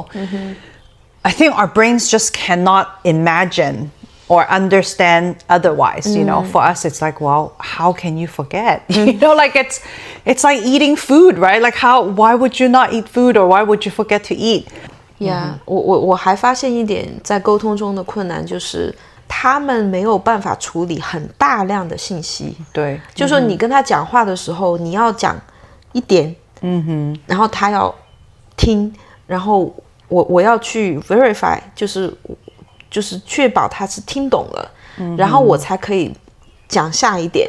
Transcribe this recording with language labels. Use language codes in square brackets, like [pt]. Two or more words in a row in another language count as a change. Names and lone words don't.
[en] I think our brains just cannot imagine or understand otherwise, For us, it's like, well, how can you forget? Like it's like eating food, right? Like why would you not eat food, or why would you forget to eat? Yeah, [zh] 我還發現一點在溝通中的困難就是他們沒有辦法處理很大量的信息。對，就是說你跟他講話的時候，你要講一點，然後他要聽，然後我要去 verify，就是確保他是聽懂了，然後我才可以講下一點。